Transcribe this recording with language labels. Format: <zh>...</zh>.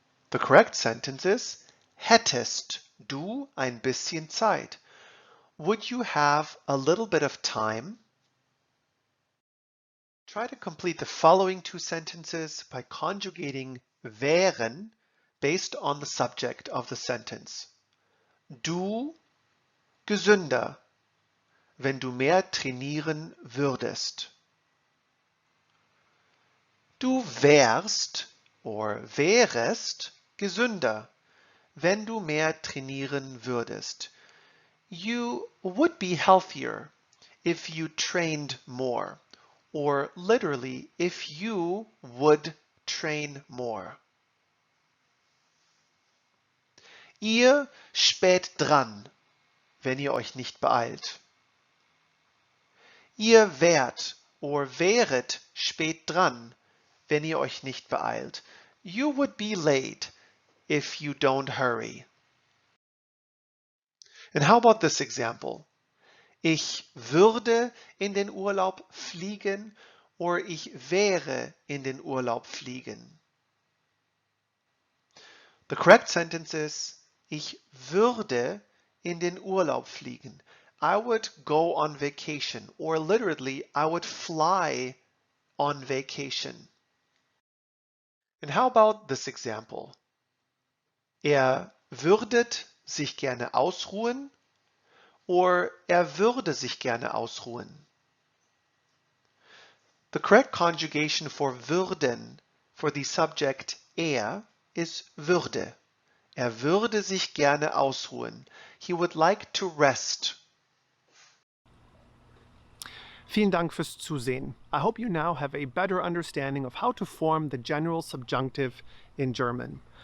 <en>The correct sentence is,</en> <de>hättest du ein bisschen Zeit?</de> <en>Would you have a little bit of time? Try to complete the following two sentences by conjugating wären based on the subject of the sentence.</en> <de>Du gesünder, wenn du mehr trainieren würdest. Du wärst</de> <en>or</en> <de>wärest gesünder, wenn du mehr trainieren würdest.</de> <en>You would be healthier if you trained more, or literally, if you would train more.</en> <de>Ihr spät dran, wenn ihr euch nicht beeilt. Ihr wärt</de> <en>or</en> <de>wäret spät dran, wenn ihr euch nicht beeilt.</de> <en>You would be late if you don't hurry. And how about this example?</en> <de>Ich würde in den Urlaub fliegen</de> <en>or</en> <de>ich wäre in den Urlaub fliegen.</de> <en>The correct sentence is,</en> <de>ich würde in den Urlaub fliegen.</de> <en>I would go on vacation, or literally, I would fly on vacation. And how about this example?</en> <de>Er würdet sich gerne ausruhen,</de> <en>or</en> <de>er würde sich gerne ausruhen.</de> <en>The correct conjugation for würden for the subject er is würde.</en> <de>Er würde sich gerne ausruhen.</de> <en>He would like to rest.</en> <de>Vielen Dank fürs Zusehen.</de> <en>I hope you now have a better understanding of how to form the general subjunctive in German.</en>